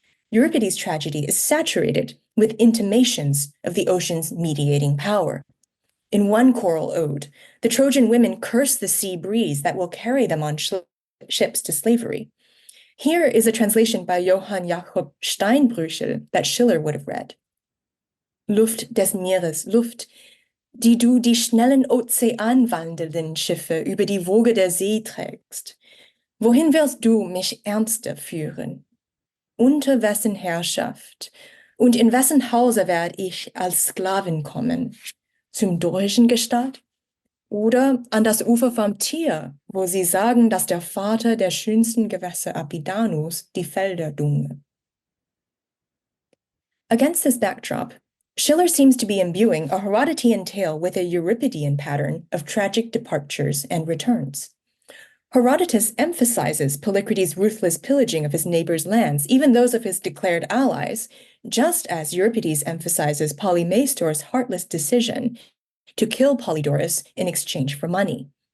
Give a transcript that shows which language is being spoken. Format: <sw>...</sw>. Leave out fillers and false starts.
<en>Euripides' tragedy is saturated with intimations of the ocean's mediating power. In one choral ode, the Trojan women curse the sea breeze that will carry them on ships to slavery. Here is a translation by Johann Jakob Steinbrüchel that Schiller would have read.</en> <de>Luft des Meeres, Luft, die du die schnellen Ozean wandelnden Schiffe über die Woge der See trägst. Wohin wirst du mich ärmste führen? Unter wessen Herrschaft und in wessen Hause werd ich als Sklavin kommen? Zum dorischen Gestalt? Oder an das Ufer vom Tier, wo sie sagen, dass der Vater der schönsten Gewässer Apidanus die Felder dunge.</de> <en>Against this backdrop, Schiller seems to be imbuing a Herodotean tale with a Euripidean pattern of tragic departures and returns. Herodotus emphasizes Polykrates' ruthless pillaging of his neighbors' lands, even those of his declared allies, just as Euripides emphasizes Polymestor's heartless decision to kill Polydorus in exchange for money.</en>